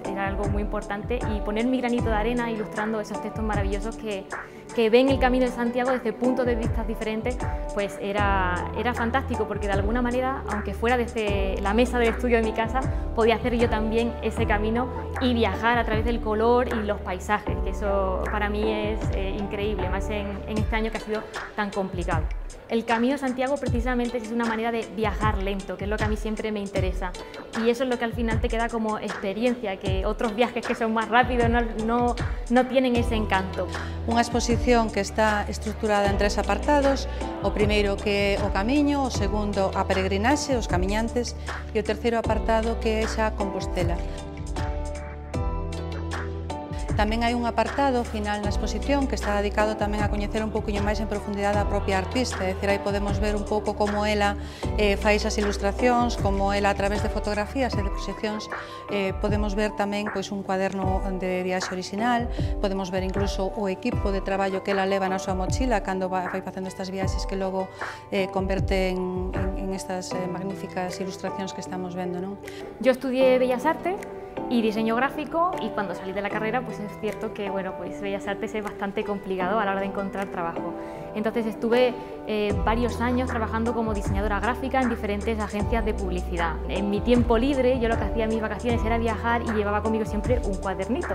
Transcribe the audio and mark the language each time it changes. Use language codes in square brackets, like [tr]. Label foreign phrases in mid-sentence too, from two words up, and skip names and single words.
[es] era algo muy importante, y poner mi granito de arena ilustrando esos textos maravillosos que ven el Camino de Santiago desde puntos de vista diferentes, pues era fantástico, porque de alguna manera, aunque fuera desde la mesa del estudio de mi casa, podía hacer yo también ese camino y viajar a través del color y los paisajes, que eso para mí es increíble, más en este año que ha sido tan complicado. El Camino de Santiago precisamente es una manera de viajar lento, que es lo que a mí siempre me interesa, y eso es lo que al final te queda como experiencia, que otros viajes que son más rápidos no tienen ese encanto. [gl] Unha exposición que está estruturada en 3 apartados: o primeiro que é o camiño, o segundo a peregrinaxe, os camiñantes, e o terceiro apartado que é xa Compostela. Tamén hai un apartado final na exposición que está dedicado tamén a coñecer un pouquinho máis en profundidade a propia artista, é dicir, aí podemos ver un pouco como ela fai esas ilustracións, como ela a través de fotografías e de proxeccións podemos ver tamén pois, un cuaderno de viaxe original, podemos ver incluso o equipo de traballo que ela leva na súa mochila cando vai facendo estas viaxes que logo converte en estas magníficas ilustracións que estamos vendo, non? [es] Yo estudié Bellas Artes y diseño gráfico, y cuando salí de la carrera pues es cierto que bueno, pues Bellas Artes es bastante complicado a la hora de encontrar trabajo. Entonces estuve varios años trabajando como diseñadora gráfica en diferentes agencias de publicidad. En mi tiempo libre yo lo que hacía en mis vacaciones era viajar y llevaba conmigo siempre un cuadernito.